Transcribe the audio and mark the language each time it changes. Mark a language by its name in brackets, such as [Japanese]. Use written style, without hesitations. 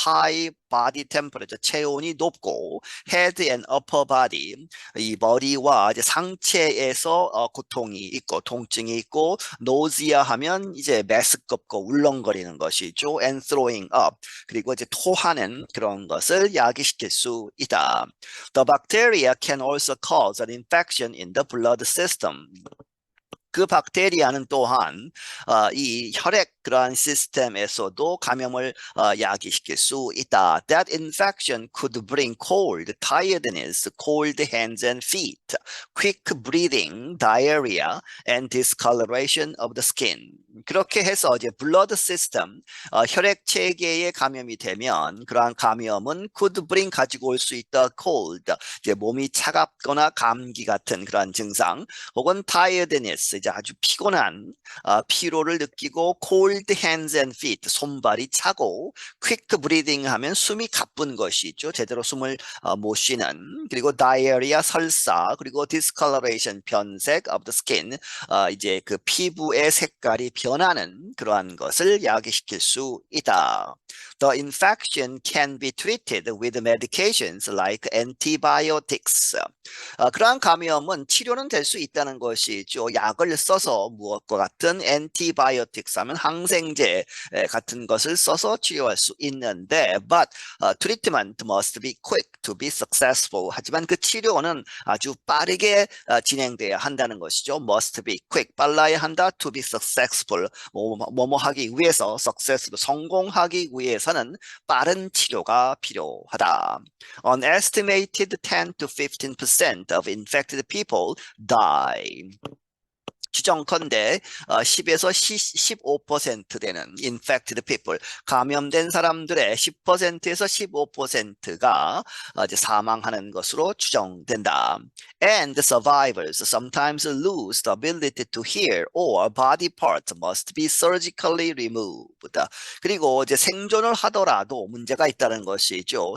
[English] High body temperature, [Korean] 체온이 높고, [English] head and upper body, [Korean] 이 머리와 이제 상체에서 고통이 있고, 통증이 있고, nausea 하면 이제 메스껍고 울렁거리는 것이죠. [English] and throwing up, [Korean] 그리고 이제 토하는 그런 것을 야기시킬 수 있다. [English] The bacteria can also cause an infection in the blood system. [Korean] 그 박테리아는 또한 이 혈액 그러한 시스템에서도 감염을 야기시킬 수 있다. [English] That infection could bring cold, tiredness, cold hands and feet, quick breathing, diarrhea, and discoloration of the skin. [Korean] 그렇게 해서 이제 [English] blood system, [Korean] 혈액 체계에 감염이 되면 그러한 감염은 [English] could bring [Korean] 가지고 올 수 있다. cold, 이제 몸이 차갑거나 감기 같은 그러한 증상, 혹은 tiredness, 이제 아주 피곤한 피로를 느끼고, [English] cold hands and feet, [Korean] 손발이 차고, [English] quick breathing [Korean] 하면 숨이 가쁜 것이죠. 제대로 숨을 못 쉬는, 그리고 diarrhea, 설사, 그리고 discoloration, 변색 [English] of the skin, [Korean] 이제 그 피부의 색깔이 변하는 그러한 것을 야기시킬 수 있다. [English] The infection can be treated with medications like antibiotics. [Korean] 그러한 감염은 치료는 될 수 있다는 것이죠. 약을 써서 무엇과 같은 antibiotics 하면 항생제 같은 것을 써서 치료할 수 있는데, [English] but treatment must be quick to be successful. [Korean] 하지만 그 치료는 아주 빠르게 진행돼야 한다는 것이죠. [English] must be quick, [Korean] 빨라야 한다. [English] to be successful, [Korean] 뭐뭐 하기 위해서, successful, 성공하기 위해서는 빠른 치료가 필요하다. [English] An estimated 10 to 15% of infected people die. [Korean] 추정컨대 10에서 15% 되는 [English] infected people, [Korean] 감염된 사람들의 10%에서 15%가 이제 사망하는 것으로 추정된다. [English] And the survivors sometimes lose the ability to hear or body parts must be surgically removed. [Korean] 그리고 이제 생존을 하더라도 문제가 있다는 것이죠.